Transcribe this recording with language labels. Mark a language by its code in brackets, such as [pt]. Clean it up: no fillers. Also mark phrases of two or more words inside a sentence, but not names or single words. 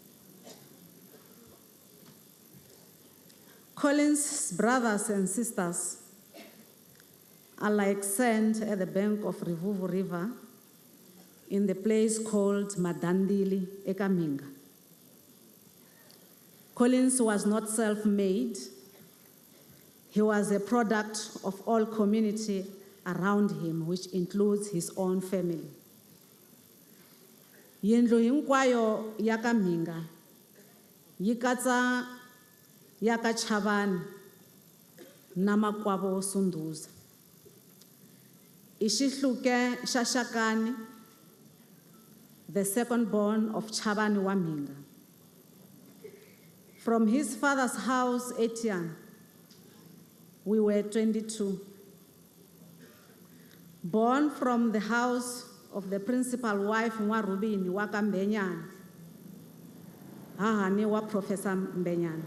[en] Collins' brothers and sisters are like sand at the bank of Rivuvu River in the place called Madandili, Ekaminga. Collins was not self-made. He was a product of all community around him, which includes his own family. [ts] Yindlu hinkwayo ya ka Minga yi katsa ya ka Chabane na Makwavo Sunduza. I xihluke xa Shakani, [en] the second born of Chabane wa Minga. From his father's house, Etienne, we were 22. Born from the house of the principal wife, [ts] Rubini wa ka Mbenyana, hahani wa Professor Mbenyana.